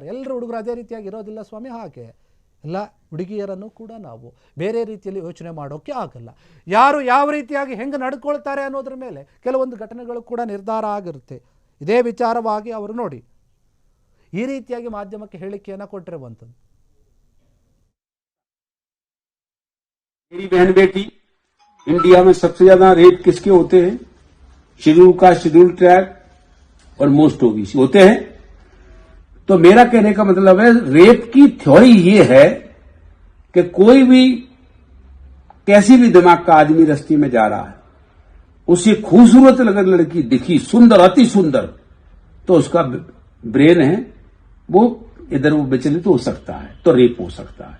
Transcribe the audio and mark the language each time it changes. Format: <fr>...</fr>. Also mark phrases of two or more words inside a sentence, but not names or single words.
<kn>ಎಲ್ಲರೂ ಹುಡುಗರು ಅದೇ ರೀತಿಯಾಗಿ ಇರೋದಿಲ್ಲ ಸ್ವಾಮಿ. ಹಾಗೆ ಎಲ್ಲ ಹುಡುಗಿಯರನ್ನು ಕೂಡ ನಾವು ಬೇರೆ ರೀತಿಯಲ್ಲಿ ಯೋಚನೆ ಮಾಡೋಕ್ಕೆ ಆಗಲ್ಲ. ಯಾರು ಯಾವ ರೀತಿಯಾಗಿ ಹೆಂಗೆ ನಡ್ಕೊಳ್ತಾರೆ ಅನ್ನೋದ್ರ ಮೇಲೆ ಕೆಲವೊಂದು ಘಟನೆಗಳು ಕೂಡ ನಿರ್ಧಾರ ಆಗಿರುತ್ತೆ. ಇದೇ ವಿಚಾರವಾಗಿ ಅವರು ನೋಡಿ ಈ ರೀತಿಯಾಗಿ ಮಾಧ್ಯಮಕ್ಕೆ ಹೇಳಿಕೆಯನ್ನು ಕೊಟ್ಟಿರುವಂಥದ್ದು.</kn> <hi>मेरी बहन बेटी इंडिया में सबसे ज्यादा रेप किसके होते हैं?</hi> <en>scheduled caste, scheduled tribe और most OBC</en> <hi>होते हैं. तो मेरा कहने का मतलब है रेप की थ्योरी ये है कि कोई भी कैसी भी दिमाग का आदमी रास्ते में जा रहा है, उसे खूबसूरत अगर लड़की दिखी, सुंदर, अति सुंदर, तो उसका ब्रेन है वो इधर वो विचलित हो सकता है, तो रेप हो सकता है.</hi>